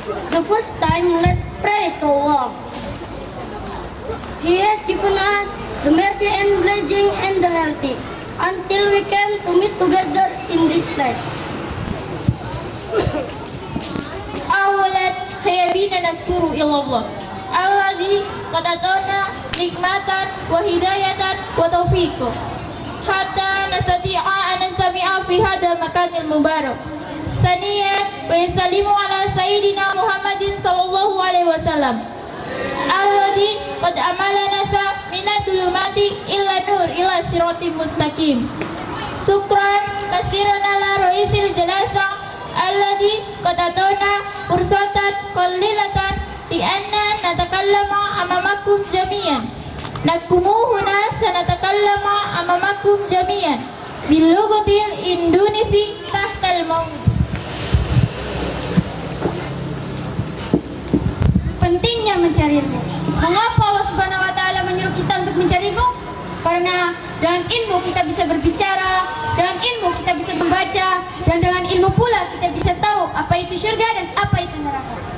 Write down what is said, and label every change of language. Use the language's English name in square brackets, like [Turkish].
[English] The first time, let's pray to Allah. He has given us the mercy and blessing and the healthy until we can to meet together in this place. [Arabic] أولا هيا بنا نذكر إلى الله الذي قد أعطانا نعمة وهداية وتوفيق حتى نستطيع أن نستمع في هذا المكان المبارك. ثانيا ويسلم على سيدنا محمد صلى الله عليه وسلم الذي قد أملنا من الظلمات إلى النور إلى صراط مستقيم. شكرا كثيرا على رئيس الجلسة الذي قد أعطانا فرصة قليلة لأن نتكلم أمامكم جميعا. نحن هنا سنتكلم أمامكم جميعا باللغة الإندونيسية تحت الموت. [Indonesian] Pentingnya mencari ilmu. Mengapa Allah Subhanahu wa taala menyuruh kita untuk mencari ilmu? Karena dengan ilmu kita bisa berbicara, dengan ilmu kita bisa membaca, dan dengan ilmu pula kita bisa tahu apa itu surga dan apa itu neraka.